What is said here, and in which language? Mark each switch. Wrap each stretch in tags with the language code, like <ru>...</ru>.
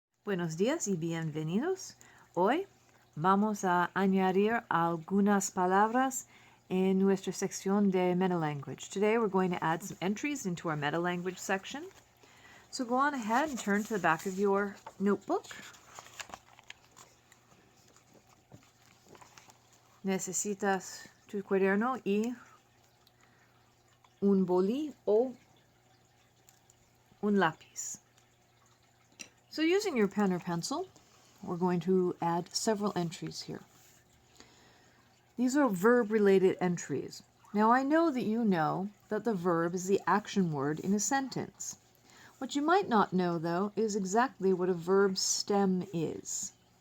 <es>Buenos días y bienvenidos. Hoy vamos a añadir algunas palabras in nuestra sección de meta language.</es> <en>Today we're going to add some entries into our meta language section. So go on ahead and turn to the back of your notebook.</en> <es>Necesitas tu cuaderno y un boli o un lápiz.</es> <en>So using your pen or pencil, we're going to add several entries here. These are verb-related entries. Now I know that the verb is the action word in a sentence. What you might not know, though, is exactly what a verb stem is.</en>